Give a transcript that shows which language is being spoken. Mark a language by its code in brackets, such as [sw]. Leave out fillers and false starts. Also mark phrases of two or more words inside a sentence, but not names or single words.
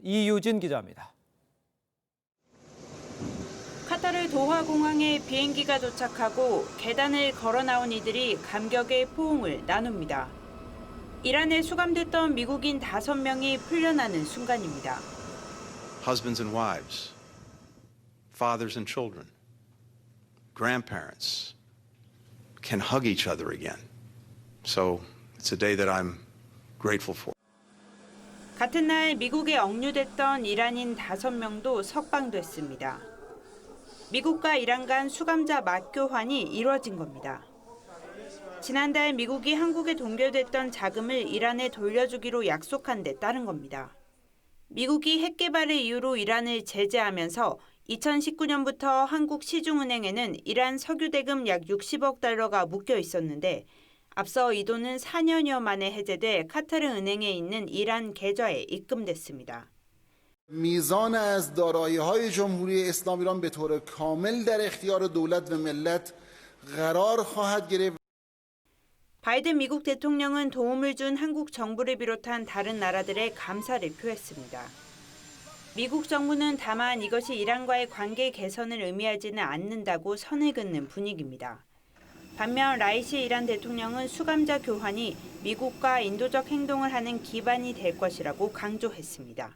[ko] 이유진 기자입니다. 카타르 도하 공항에 비행기가 도착하고 계단을 걸어 나온 이들이 감격의 포옹을 나눕니다. 이란에 수감됐던 미국인 5명이 풀려나는 순간입니다. [en] Husbands and wives, fathers and children, grandparents can hug each other again. So it's a day that I'm grateful for. [ko] 같은 날 미국에 억류됐던 이란인 5명도 석방됐습니다. 미국과 이란 간 수감자 맞교환이 이뤄진 겁니다. 지난달 미국이 한국에 동결됐던 자금을 이란에 돌려주기로 약속한 데 따른 겁니다. 미국이 핵 개발을 이유로 이란을 제재하면서 2019년부터 한국 시중은행에는 이란 석유 대금 약 60억 달러가 묶여 있었는데 앞서 이 돈은 4년여 만에 해제돼 카타르 은행에 있는 이란 계좌에 입금됐습니다. [fa] میزان از دارایی‌های جمهوری اسلامی ایران به طور کامل در اختیار دولت و ملت قرار خواهد گرفت. [ko] 바이든 미국 대통령은 도움을 준 한국 정부를 비롯한 다른 나라들에 감사를 표했습니다. 미국 정부는 다만 이것이 이란과의 관계 개선을 의미하지는 않는다고 선을 긋는 분위기입니다. 반면 라이시 이란 대통령은 수감자 교환이 미국과 인도적 행동을 하는 기반이 될 것이라고 강조했습니다.